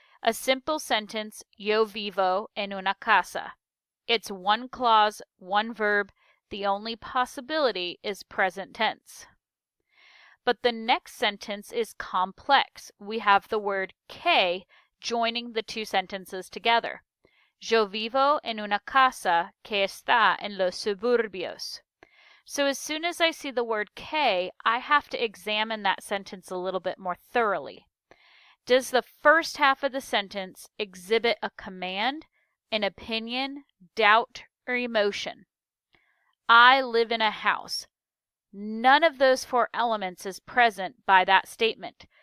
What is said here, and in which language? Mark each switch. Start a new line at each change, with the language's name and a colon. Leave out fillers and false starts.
English: A simple sentence,
Spanish: yo vivo en una casa.
English: It's one clause, one verb. The only possibility is present tense. But the next sentence is complex. We have the word que joining the two sentences together.
Spanish: Yo vivo en una casa que está en los suburbios.
English: So as soon as I see the word que, I have to examine that sentence a little bit more thoroughly. Does the first half of the sentence exhibit a command, an opinion, doubt, or emotion? I live in a house. None of those four elements is present by that statement.